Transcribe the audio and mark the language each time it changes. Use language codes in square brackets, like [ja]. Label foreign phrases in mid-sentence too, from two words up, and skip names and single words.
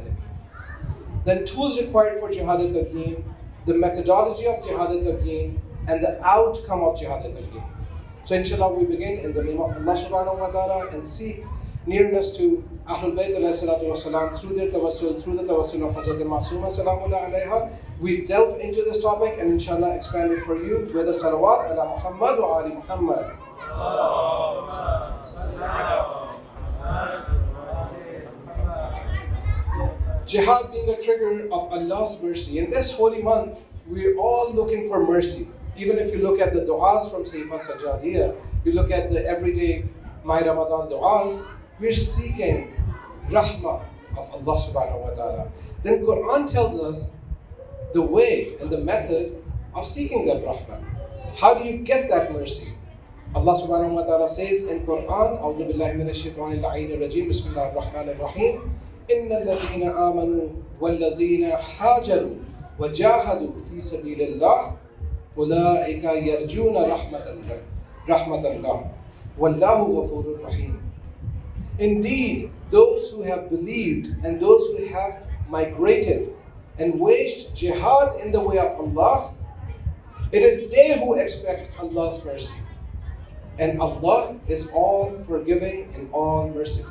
[en] Then tools required for Jihad-E-Tabyin, the methodology of Jihad-E-Tabyin, and the outcome of Jihad-E-Tabyin. So inshallah we begin in the name of Allah [ar] سبحانه وتعالى [en] and seek nearness to Ahlul Bayt [ar] عليه الصلاة والسلام [en] through their tawassul, through the tawassul of Hazrat Ma'sooma [ar] سلام الله عليها. [en] We delve into this topic and inshallah expand it for you with a salawat [ar] على محمد وآل محمد. [en] Jihad being a trigger of Allah's mercy. In this holy month, we're all looking for mercy. Even if you look at the du'as from Sayfa Sajjadiyya, you look at the everyday My Ramadan du'as, we're seeking rahmah of Allah [ar] سبحانه وتعالى. [en] Then Quran tells us the way and the method of seeking that rahmah. How do you get that mercy? Allah [ar] سبحانه وتعالى [en] says in Quran, [ar] أعوذ بالله من الشيطان الرجيم، بسم الله الرحمن الرحيم، إن الذين آمنوا والذين هاجروا وجاهدوا في سبيل الله أولئك يرجون رحمة الله والله غفور رحيم. [en] Indeed, those who have believed and those who have migrated and waged jihad in the way of Allah, it is they who expect Allah's mercy. And Allah is all forgiving and all merciful.